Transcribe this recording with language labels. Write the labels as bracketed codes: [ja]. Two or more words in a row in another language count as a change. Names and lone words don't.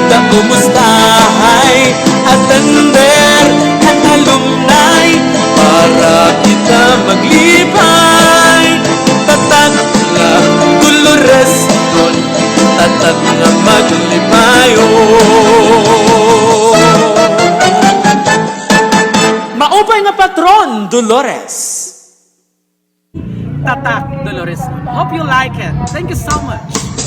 [war] kumustahay attender at alumni para kita maglibay. Tatak nga Dolores nun, tatak nga maglibayo. Maupay nga patron, Dolores. Tatak Dolores. [en] Hope you like it. Thank you so much.